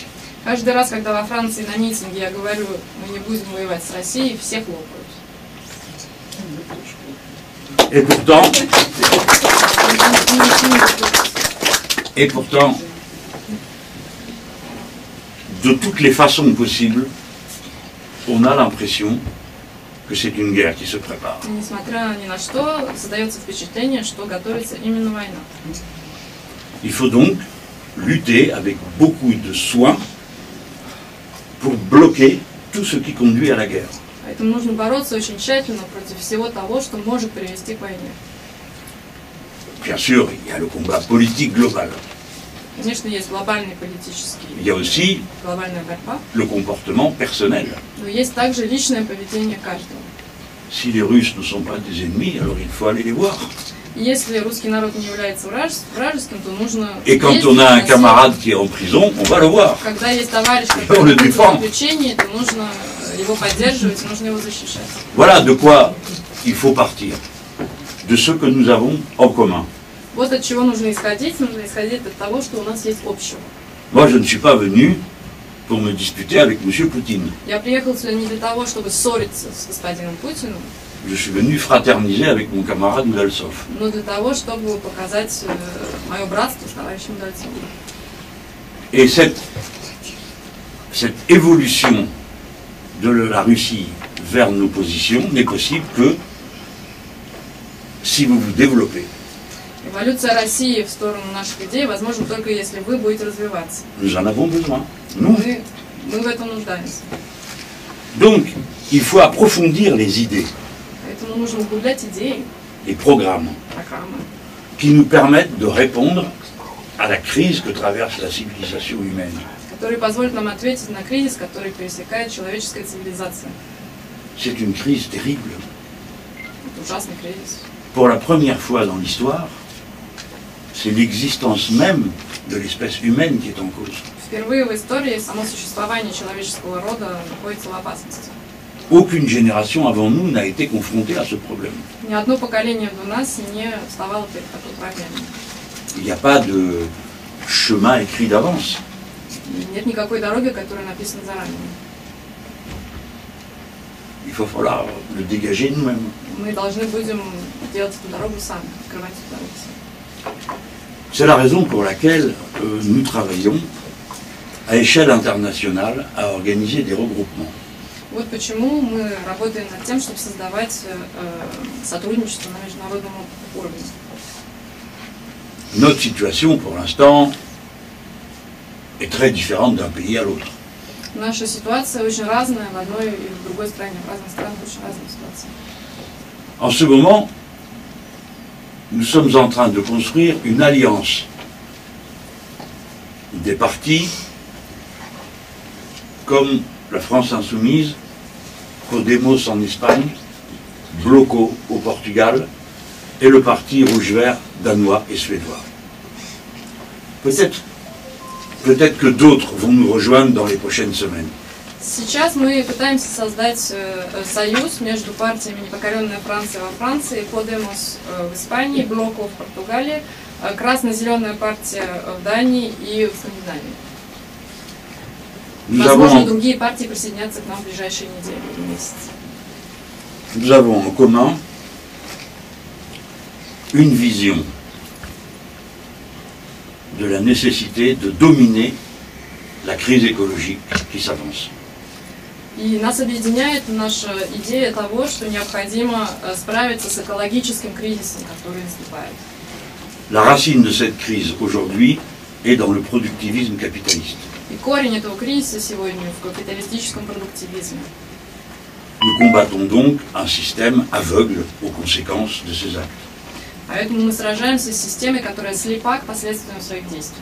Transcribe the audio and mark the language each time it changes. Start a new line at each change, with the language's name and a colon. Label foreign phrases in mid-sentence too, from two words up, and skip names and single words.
Russian: Каждый раз, когда во Франции на митинге я говорю, мы не будем воевать с Россией, все хлопают.
French: Et pourtant, de toutes les façons possibles, on a l'impression que c'est une guerre qui se prépare.
Russian: И несмотря ни на что, создается впечатление, что готовится именно война.
French: Il faut donc lutter avec beaucoup de soin pour bloquer tout ce qui conduit à la guerre.
Russian: Поэтому нужно бороться очень тщательно против всего того, что может привести к войне.
French: Bien sûr, il y a le combat politique global.
Russian: Конечно, есть глобальный политический,
French: Il y a aussi
Russian: глобальная борьба,
French: le comportement personnel.
Russian: но есть также личное поведение каждого.
French: Si les Russes ne sont pas des ennemis, alors il faut aller les voir.
Russian: И если русский народ не является вражеским, то нужно...
French: Et quand on a un camarade qui est en prison, on va le voir.
Russian: Когда есть товарищ,
French: On
Russian: который
French: le
Russian: в
French: défend.
Russian: заключении, то нужно его поддерживать, нужно его защищать.
French: Voilà de quoi il faut partir. De ce que nous avons en commun.
Russian: Вот от чего нужно исходить от того, что у нас есть общего.
French: Moi, je ne suis pas venu pour me disputer avec M. Poutine.
Russian: Я приехал сюда не для того, чтобы ссориться с господином Путиным,
French: Je suis venu fraterniser avec mon camarade Udaltsov.
Russian: но для того, чтобы показать мое братство с товарищем Удальцовым.
French: Et cette évolution de la Russie vers nos positions n'est possible que si vous vous développez.
Russian: Эволюция России в сторону наших идей возможна только если вы будете развиваться.
French: Nous en avons besoin. Nous.
Russian: Мы в этом нуждаемся.
French: Donc, il faut approfondir les idées,
Russian: Поэтому нужно углублять идеи,
French: les programmes,
Russian: программы,
French: qui nous permettent de répondre à la crise que traverse la civilisation humaine.
Russian: которые позволят нам ответить на кризис, который пересекает человеческая цивилизация.
French: C'est une crise terrible.
Russian: Это ужасный кризис.
French: Pour la première fois dans l'histoire, c'est l'existence même de l'espèce humaine qui est en cause.
Russian: Впервые в истории само существование человеческого рода находится в опасности.
French: Aucune génération avant nous n'a été confrontée à ce problème.
Russian: Ни одно поколение до нас не вставало перед такой проблемой.
French: Il n'y a pas de chemin écrit d'avance.
Russian: И нет никакой дороги, которая написана заранее.
French: Il va falloir le dégager nous-mêmes.
Russian: Мы должны будем делать эту дорогу сами, открывать эту дорогу сами.
French: C'est la raison pour laquelle nous travaillons à échelle internationale à organiser des regroupements.
Russian: Вот почему мы работаем над тем, чтобы создавать сотрудничество на международном уровне.
French: Notre situation, pour l'instant, est très différente d'un pays à l'autre.
Russian: Наша ситуация очень разная в одной и в другой стране. В разных странах очень разная ситуация.
French: En ce moment, nous sommes en train de construire une alliance des partis comme la France Insoumise, Podemos en Espagne, Bloco au Portugal et le parti rouge-vert danois et suédois. Peut-être que d'autres vont nous rejoindre dans les prochaines semaines.
Russian: Сейчас мы пытаемся создать союз между партиями «Непокоренная Франция» во Франции, «Подемос» в Испании, «Блоко» в Португалии, «Красно-зеленая партия» в Дании и в Скандинавии. Возможно, другие партии присоединятся к нам в ближайшие недели и месяцы.
French: nous avons en commun une vision de la nécessité de dominer la crise écologique qui s'avance.
Russian: И нас объединяет наша идея того, что необходимо справиться с экологическим кризисом, который наступает.
French: La racine de cette crise aujourd'hui est dans le productivisme capitaliste.
Russian: И корень этого кризиса сегодня в капиталистическом продуктивизме.
French: Nous combattons donc un système aveugle aux conséquences de ces actes.
Russian: Поэтому мы сражаемся с системой, которая слепа к последствиям своих действий.